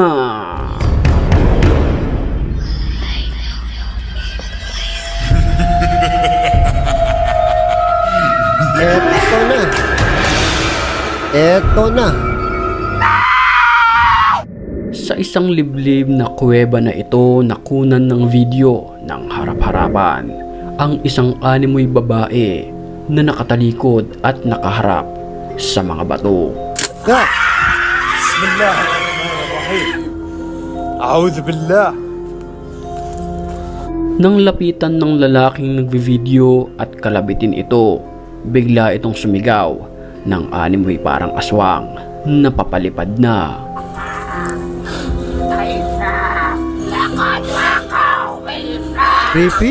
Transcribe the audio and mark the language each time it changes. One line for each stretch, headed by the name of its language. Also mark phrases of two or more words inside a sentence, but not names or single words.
Filipino: Eto na. Sa isang liblib na kuweba na ito, nakunan ng video ng harap-harapan ang isang animoy babae na nakatalikod at nakaharap sa mga bato. Ah!
Arabic: أعوذ بالله.
Filipino: Nang lapitan ng lalaking nagbi-video at kalabitin ito, bigla itong sumigaw ng animoy parang aswang na papalipad na. Creepy?